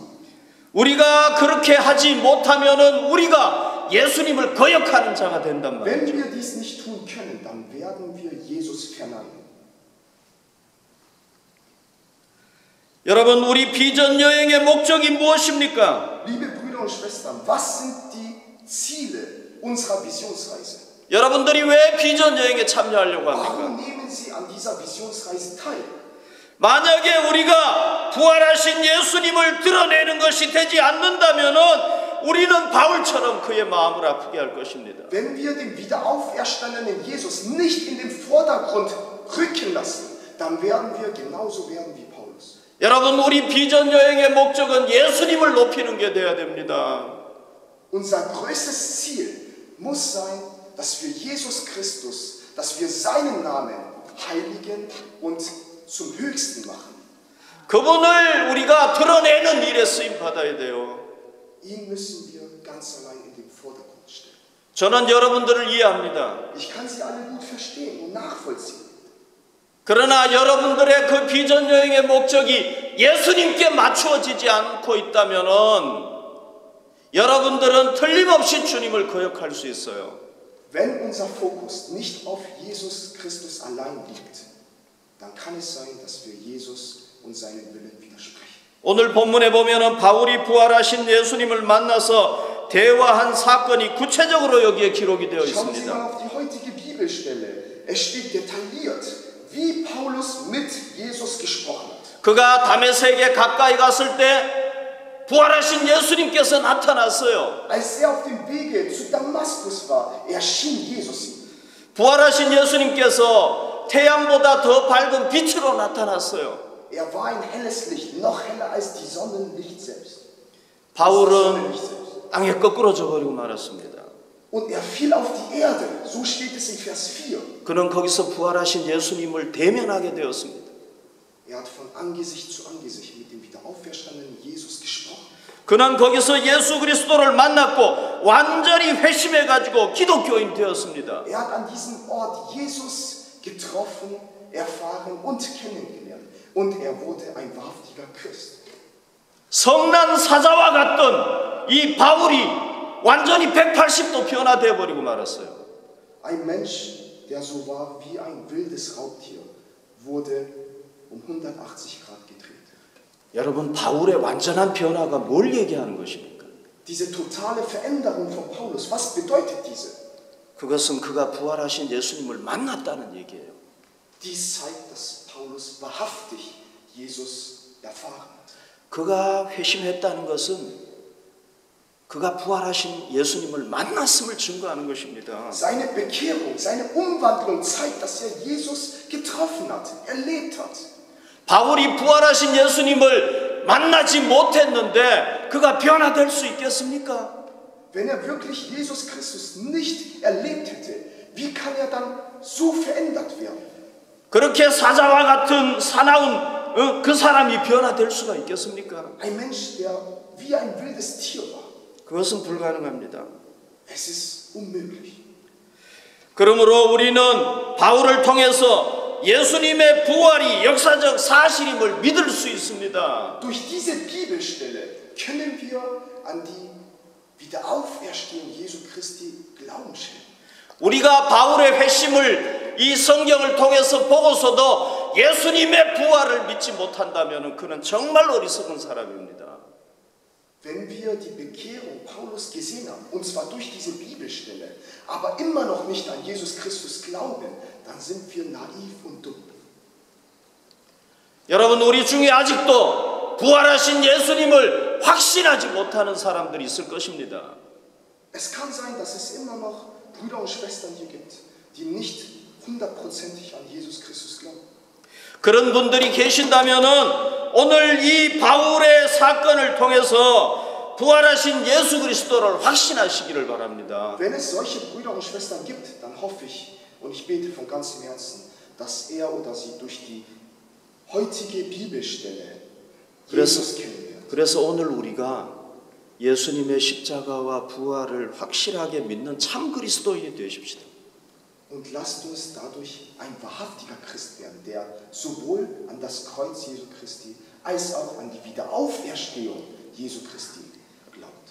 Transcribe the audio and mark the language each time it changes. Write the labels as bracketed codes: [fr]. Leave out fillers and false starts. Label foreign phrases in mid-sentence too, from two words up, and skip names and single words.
[ko] 우리가 그렇게 하지 못하면은 우리가 예수님을 거역하는 자가 된단 [de] Wenn [ko] 말이죠. [de] wir dies nicht tun können, dann werden wir Jesus verneinen. [ko] 여러분, 우리 비전 여행의 목적이 무엇입니까? [de] Liebe Brüder und Schwestern, was sind die Ziele unserer Visionsreise? [ko] 여러분들이 왜 비전 여행에 참여하려고 합니까? [de] Warum nehmen Sie an dieser Visionsreise teil? [ko] 만약에 우리가 부활하신 예수님을 드러내는 것이 되지 않는다면은 우리는 바울처럼 그의 마음을 아프게 할 것입니다. [de] Wenn wir den wiederauferstandenen Jesus nicht in den Vordergrund rücken lassen, dann werden wir genauso werden wie Paulus. [ko] 여러분, 우리 비전 여행의 목적은 예수님을 높이는 게 돼야 됩니다. [de] Unser größtes Ziel muss sein, dass wir Jesus Christus, dass wir seinen Namen heiligen und zum Höchsten machen. [ko] 그분을 우리가 드러내는 일에 쓰임 받아야 돼요. [de] Ihn müssen wir ganz allein in den Vordergrund stellen. [ko] 저는 여러분들을 이해합니다. [de] Ich kann sie alle gut verstehen und nachvollziehen. [ko] 그러나 여러분들의 그 비전 여행의 목적이 예수님께 맞추어지지 않고 있다면은 여러분들은 틀림없이 주님을 거역할 수 있어요. [de] Wenn unser Fokus nicht auf Jesus Christus allein liegt, dann kann es sein, dass wir Jesus und seinen Willen widersprechen. [ko] 오늘 본문에 보면은 바울이 부활하신 예수님을 만나서 대화한 사건이 구체적으로 여기에 기록이 되어 [de] Schauen Sie mal [ko] 있습니다. [de] auf die heutige Bibelstelle. Es steht detailliert, wie Paulus mit Jesus gesprochen hat. [ko] 그가 다메섹에 가까이 갔을 때 부활하신 예수님께서 나타났어요. [de] Als auf dem Wege zu Damaskus war, erschien Jesus ihm. [ko] 부활하신 예수님께서 태양보다 더 밝은 빛으로 나타났어요. [de] Er war ein helles Licht, noch heller als die Sonnenlicht selbst. [ko] 바울은 땅에 거꾸러져 버리고 말았습니다. [de] Und er fiel auf die Erde, so steht es in Vers 4. [ko] 그는 거기서 부활하신 예수님을 대면하게 되었습니다. [de] Er hat von Angesicht zu Angesicht mit dem wieder auferstandenen Jesus gesprochen. [ko] 그는 거기서 예수 그리스도를 만났고 완전히 회심해가지고 기독교인 되었습니다. [de] Er hat an diesem Ort Jesus getroffen, erfahren und kennengelernt. Und er wurde ein wahrhaftiger Christ. [ko] 성난 사자와 같던 이 바울이 완전히 180도 변화되어 버리고 말았어요. [de] Ein Mensch, der so war wie ein wildes Raubtier, wurde um 180 Grad gedreht. [ko] 여러분, 바울의 완전한 변화가 뭘 얘기하는 것입니까? [de] Diese totale Veränderung von Paulus, was bedeutet diese? [ko] 그것은 그가 부활하신 예수님을 만났다는 얘기예요. [de] Dies zeigt, dass Paulus wahrhaftig Jesus erfahren hat. [ko] 그가 회심했다는 것은 그가 부활하신 예수님을 만났음을 증거하는 것입니다. [de] Seine Bekehrung, seine Umwandlung zeigt, dass er Jesus getroffen hat, erlebt hat. [ko] 바울이 부활하신 예수님을 만나지 못했는데 그가 변화될 수 있겠습니까? [de] Wenn er wirklich Jesus Christus nicht erlebt hätte, wie kann er dann so verändert werden? [ko] 그렇게 사자와 같은 사나운 그 사람이 변화될 수가 있겠습니까? [de] Ein Mensch, der wie ein wildes Tier war. [ko] 그것은 불가능합니다. [de] Es ist unmöglich. [ko] 그러므로 우리는 바울을 통해서 예수님의 부활이 역사적 사실임을 믿을 수 있습니다. [de] Durch diese Bibelstelle können wir an die Wiederauferstehung Jesu Christi Glauben schenken. [ko] 우리가 바울의 회심을 이 성경을 통해서 보고서도 예수님의 부활을 믿지 못한다면 그는 정말 어리석은 사람입니다. [de] Wenn wir die Bekehrung Paulus gesehen haben, und zwar durch diese Bibelstelle, aber immer noch nicht an Jesus Christus glauben, dann sind wir naiv und dumm. [ko] 여러분, 우리 중에 아직도 부활하신 예수님을 확신하지 못하는 사람들이 있을 것입니다. [de] Es kann sein, dass es immer noch Brüder und Schwestern hier gibt, die nicht hundertprozentig an Jesus Christus glauben. [ko] 그런 분들이 계신다면은 오늘 이 바울의 사건을 통해서 부활하신 예수 그리스도를 확신하시기를 바랍니다. [de] Wenn es solche Brüder und Schwestern gibt, dann hoffe ich und ich bete von ganzem Herzen, dass er oder sie durch die heutige Bibelstelle Jesus kennenlernt. [ko] 그래서 오늘 우리가 예수님의 십자가와 부활을 확실하게 믿는 참 그리스도인이 되십시다. [de] Und lasst uns dadurch ein wahrhaftiger Christ werden, der sowohl an das Kreuz Jesu Christi als auch an die Wiederauferstehung Jesu Christi glaubt.